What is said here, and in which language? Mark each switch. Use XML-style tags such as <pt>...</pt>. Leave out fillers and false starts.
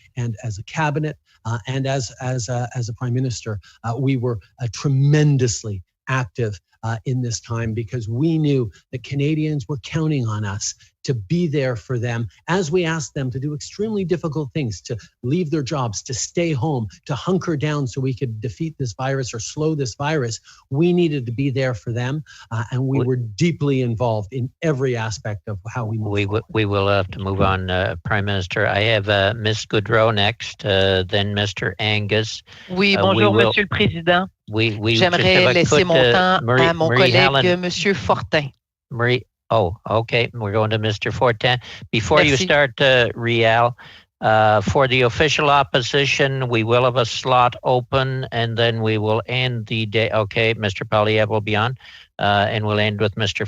<en>and as a cabinet and as a prime minister, we were tremendously active in this time, because we knew that Canadians were counting on us to be there for them as we asked them to do extremely difficult things, to leave their jobs, to stay home, to hunker down so we could defeat this virus or slow this virus. We needed to be there for them, and we were deeply involved in every aspect of how we move forward. We will have to move on, Prime Minister. I have Ms. Goodrow next, then Mr. Angus.</en> <fr>Oui, bonjour, Monsieur le Président. J'aimerais laisser mon temps à mon collègue, Monsieur Fortin.</fr> <en>Okay. We're going to Mr. Fortin. Before you start, Rial, for the official opposition, we will have a slot open, and then we will end the day. Okay, Mr. Poilievre will be on, and we'll end with Mr.</en>